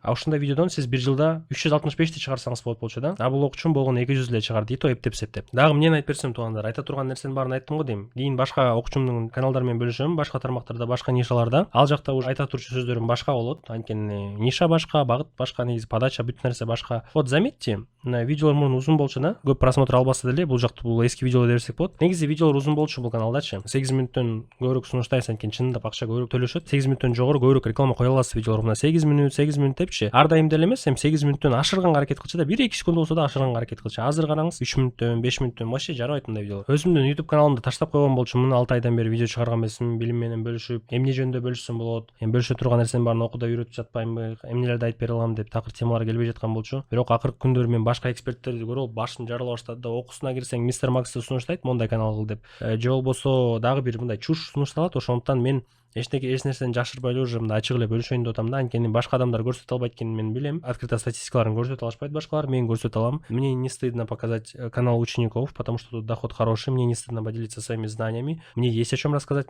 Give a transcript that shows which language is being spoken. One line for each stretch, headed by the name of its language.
Kyrgyz: А ушундай видеодон сиз бир жылда 365 чыгарсаңыз болчу да. А бул окчун болгону 200 эле чыгарды, и то эптеп. Дагы эмнени айтып берсем туугандар, айта турган нерсенин баарын айттым го дейм. Кийин башка окчумдун каналдары менен бөлүшөм, башка тармактарда, башка нишаларда. Ал жакта уже айта турчу сөздөрүм башка болот. Анткени ниша башка, багыт башка, негизи подача бүт нерсе башка.
Russian: Вот заметьте,
Kyrgyz: видеолор мурун узун болчу да. Көп просмотр албаса деле, бул жакта бул эски видеолор десек болот. Негизи видеолор узун болчу бул каналдачы. 8 мүнөттөн көбүрөөк сунуштайсыз, анткени чынында акча көбүрөөк төлөшөт. 8 мүнөттөн жогору көбүрөөк реклама кое аласыз видеолор. Мына 8 мүнөт депчи. Ар дайым деле эмес, эми 8 мүнөттөн ашырганга аракет кылчу да, 1-2 секунд болсо да ашырганга аракет кылчу. Азыр караңыз, 3 мүнөттөн, 5 мүнөттөн вообще жарабайт мындай видеолор. Өзүмдүн YouTube каналымды таштап койгон болчумун, 6 айдан бери видео чыгарган эмесмин, билим менен бөлүшүп, эмне жөнүндө бөлүшсөм болот, эми бөлүшө турган нерсенин баарын окууда үйрөтүп жатпаймынбы, эмнелерди айтып бере алам деп такыр темалар келбей жаткан болчу. Бирок акыркы күндөрү мен башка эксперттерди көрүп алып башым жарыла баштады да, окуусуна кирсең мистер Максты сунуштайт мондай канал кыл деп. Же болбосо дагы бир мындай чуш сунушталат, ошондуктан мен эч нерсени жашырбай эле уже мындай ачык эле бөлүшөйүн деп атам да. Анткени башка адамдар көрсөтө албайт экенин мен билем. Открытый статистикаларын көрсөтө алышпайт башкалар, мен көрсөтө алам.
Russian: Мне не стыдно показать канал учеников, потому что тут доход хороший. Мне не стыдно поделиться своими знаниями. Мне есть о чем рассказать.